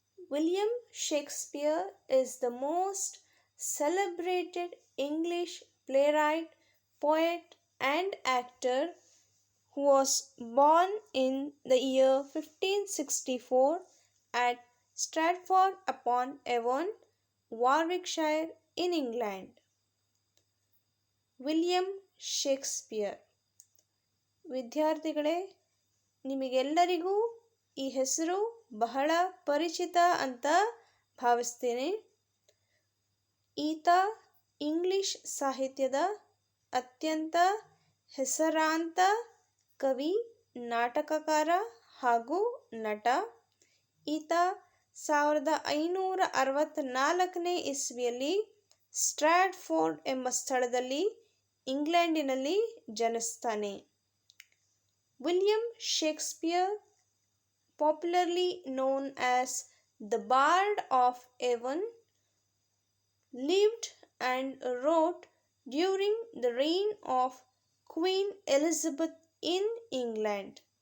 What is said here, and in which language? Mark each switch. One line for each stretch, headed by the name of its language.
English: William Shakespeare is the most celebrated English playwright, poet, and actor who was born in the year 1564 at Stratford upon Avon, Warwickshire, in England.
Kannada: William Shakespeare. ವಿದ್ಯಾರ್ಥಿಗಳೇ, ನಿಮಗೆಲ್ಲರಿಗೂ ಈ ಹೆಸರು ಬಹಳ ಪರಿಚಿತ ಅಂತ ಭಾವಿಸ್ತೀನಿ. ಈತ ಇಂಗ್ಲಿಷ್ ಸಾಹಿತ್ಯದ ಅತ್ಯಂತ ಹೆಸರಾಂತ ಕವಿ, ನಾಟಕಕಾರ ಹಾಗೂ ನಟ. ಈತ 1564ನೇ ಇಸ್ವಿಯಲ್ಲಿ ಸ್ಟ್ರಾಟ್ಫೋರ್ಡ್ ಎಂಬ ಸ್ಥಳದಲ್ಲಿ ಇಂಗ್ಲೆಂಡಿನಲ್ಲಿ ಜನಿಸ್ತಾನೆ.
English: William Shakespeare, popularly known as the Bard of Avon, lived and wrote during the reign of Queen Elizabeth in England.